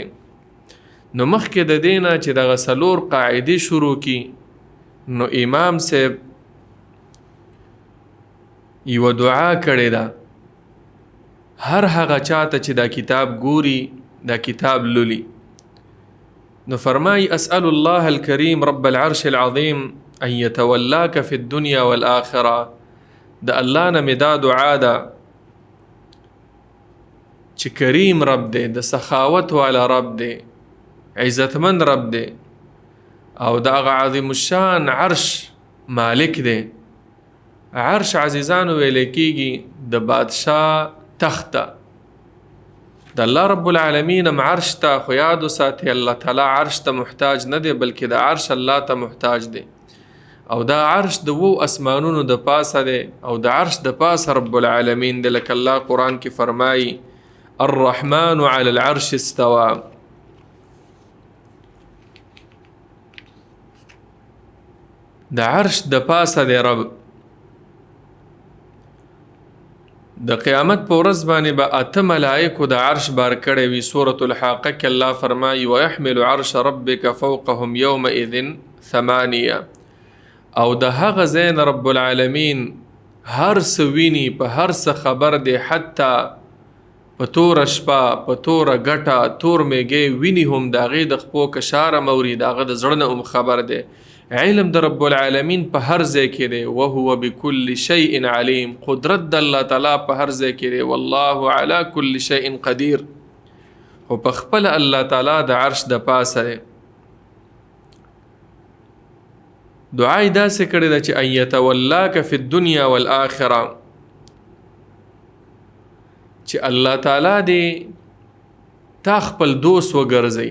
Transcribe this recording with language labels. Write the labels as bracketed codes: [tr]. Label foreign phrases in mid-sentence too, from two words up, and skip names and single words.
[ps] نو مخکې د دې نه چې دغه څلور قاعدې شروع کی، نو امام صاحب یوه دعا کړې ده هر هغه چاته چې دا کتاب ګوري، دا کتاب لولي. نو فرمای [ar] اسأل الله الكريم رب العرش العظيم ان يتولاك في الدنيا والآخرة. [ps] د الله نه مې دا دعا ده چې کریم رب دی، د سخاوت والا رب دی، عزتمند رب دی، او د هغه عظیم الشان عرش مالک دی. عرش عزیزانو ویل کېږي د بادشاه تخته. د الله رب العالمین هم عرش ته، خو یاد وساتئ الله تعالی عرش ته محتاج نه دی، بلکې د عرش الله ته محتاج دی. او دا عرش د 7 اسمانونو د پاسه دی، او د عرش د پاسه رب العالمین دی. لکه الله قرآن کې فرمایي [ar] الرحمن علی العرش استوى. [ps] د عرش د پاسه دی رب. د قیامت په ورځ باندې به 8 ملائکو د عرش بار کړی وي. سورة الحاقه کې الله فرمایي [ar] ويحمل عرش ربک فوقهم یومئذ [ps] 8. او د هغه ځای نه رب العالمین هر څه ویني، په هر څه خبر دی، حتی په توره شپه، په توره ګټه، تور میږی ویني هم، د هغې د خپو کشاره موري، د هغه د زړه نه هم خبر دی. علم د رب العالمین په هر ځای کې دی. [ar] وهو بكل شيء علیم. [ps] قدرت د الله تعالی په هر ځای کې دی. [ar] والله على كل شيء قدیر. [ps] خو په خپل الله تعالی د عرش د پاسه دی. دعا یې داسې کړې ده چې [ar] ان یتولاک فی الدنیا والآخرة، [ps] چې الله تعالی دې تا خپل دوست وګرځي.